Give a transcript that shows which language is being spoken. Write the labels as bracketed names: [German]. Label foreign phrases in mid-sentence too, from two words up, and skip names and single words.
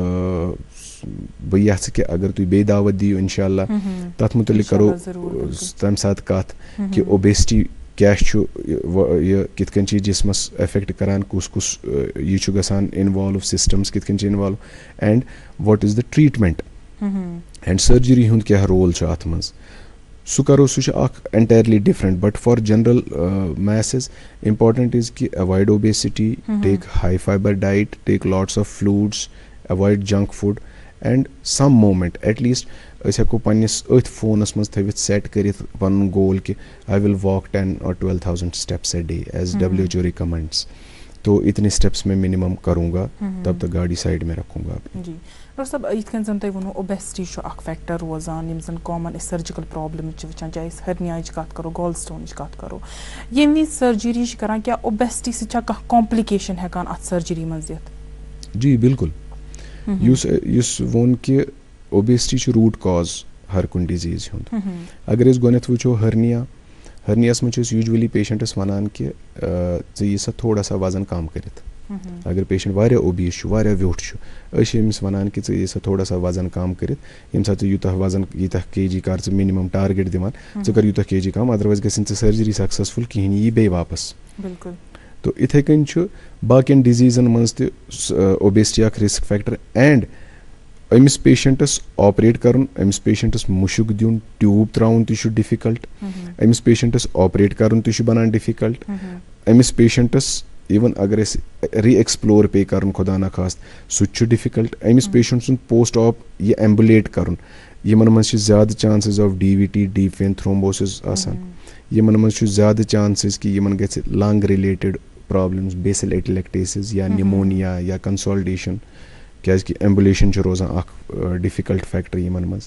[Kashmiri] بہٕ یژھٕ کہِ اگر تُہۍ بیٚیہِ دعوت دِیِو in sha Allah تتھ مُتعلق کرو تمہِ ساتہٕ کتھ کہِ اوبیسٹی کیاہ چھُ یہِ کِتھ کٔنۍ چھِ یہِ جسمس ایفیکٹ کران کُس یہِ چھُ گژھان [English] involve systems [Kashmiri] کِتھ کٔنۍ چھِ [English] involve and what is the treatment and surgery [Kashmiri] ہُنٛد کیاہ رول چھُ اتھ منٛز سُہ کرو سُہ چھُ اکھ [English] entirely different but for general masses important is کہِ avoid obesity take high fibre diet take lots of fluids avoid junk food and some movement at least [Kashmiri] أسۍ ہٮ۪کو پنٕنِس أتھۍ فونس منٛز تھٲوِتھ سیٹ کٔرِتھ پنُن گول کہِ [English] I will walk 10 or 12,000 steps a day as WHO recommends [Urdu] تو اتنے اسٹیپس میں منیمم کروں گا تب تک گاڑی سائڈ میں رکھوں گا. [Kashmiri] جی ڈاکٹر صٲب یِتھ کٔنۍ زن تۄہہِ ووٚنوٕ اوبیسٹی چھُ اکھ فیکٹر روزان یِم زن کامن أسۍ [English] surgical problem [Kashmiri] چھِ وٕچھان چاہے أسۍ ہرنیاہٕچ کتھ کرو [English] gall stone [Kashmiri] کتھ کرو ییٚمہِ وِزِ سرجری چھِ کران کیٛاہ اوبیسٹی سۭتۍ چھا کانٛہہ کامپلِکیشن ہٮ۪کان اتھ سرجری منٛز دِتھ؟ جی بالکل یُس ووٚن کہِ اوبیسٹی چھُ [English] root cause [Kashmiri] ہر کُنہِ ڈِزیٖز ہُنٛد اگر أسۍ گۄڈنٮ۪تھ وٕچھو ہرنیاہس منٛز چھِ أسۍ [English] usually patients [Kashmiri] ونان کہِ ژٕ یہِ سا [Urdu] تھوڑا سا وزن کم [Kashmiri] کٔرِتھ اگر پیشنٹ واریاہ اوبیس چھُ واریاہ ویوٚٹھ چھُ أسۍ چھِ أمِس ونان کہِ ژٕ یہِ سا [Urdu] تھوڑا سا وزن کم [Kashmiri] کٔرِتھ ییٚمہِ ساتہٕ ژٕ یوٗتاہ وزن ییٖتیاہ کے جی کر ژٕ [English] minimum target [Kashmiri] دِوان ژٕ کر یوٗتاہ کے جی کم ادروایز گژھِ نہٕ ژٕ [English] surgery successful [Kashmiri] کِہینۍ یہِ یی بیٚیہِ واپس. بالکل. تو یِتھے کٔنۍ چھُ باقین ڈِزیٖزن منٛز تہِ اوبیسٹی اکھ [English] risk factor and [Kashmiri] أمِس [English] patients operate [Kashmiri] کرُن أمِس پیشنٹس مُشُک دیُن ٹیوٗب تراوُن تہِ چھُ ڈِفِکلٹ أمِس [English] patients operate [Kashmiri] کرُن تہِ چھُ بنان ڈِفِکلٹ أمِس پیشنٹس اِوٕن اگر أسۍ ری ایٚکسپلور پیٚیہِ کرُن خۄدا نخواست سُہ تہِ چھُ ڈِفِکلٹ أمِس پیشنٹ سُنٛد [English] post op [Kashmiri] یہِ ایمبُلیٹ کرُن یمن منٛز چھِ زیادٕ [English] chances of DVT deep vein thrombosis [Kashmiri] آسان یمن منٛز چھُ زیادٕ چانسز کہِ یمن گژھِ [English] lung related problems basal atelectasis [Kashmiri] یا نِمونیا یا کنسالٹیشن کیازکہِ ایمبولیشن چھُ روزان اکھ [English] difficult factor [Kashmiri] یمن منٛز.